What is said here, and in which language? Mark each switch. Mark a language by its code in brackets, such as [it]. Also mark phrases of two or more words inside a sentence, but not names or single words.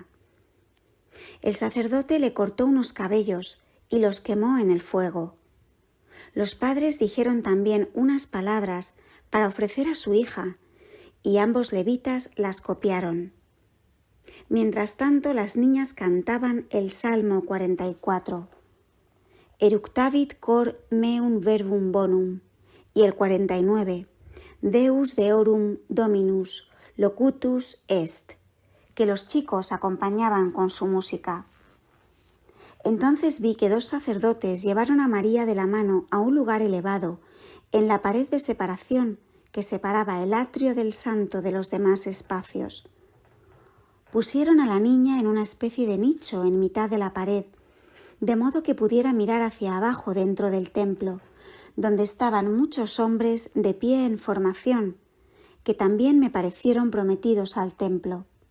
[es] El sacerdote le cortó unos cabellos y los quemó en el fuego. Los padres dijeron también unas palabras para ofrecer a su hija y ambos levitas las copiaron. Mientras tanto, las niñas cantaban el Salmo 44, [la] Eructavit cor meum verbum bonum, [es] y el 49, [la] Deus deorum Dominus, locutus est, [es] que los chicos acompañaban con su música. Entonces vi que 2 sacerdotes llevaron a María de la mano a un lugar elevado, en la pared de separación que separaba el atrio del santo de los demás espacios. Pusieron a la niña en una especie de nicho en mitad de la pared, de modo que pudiera mirar hacia abajo dentro del templo, donde estaban muchos hombres de pie en formación, que también me parecieron prometidos al templo.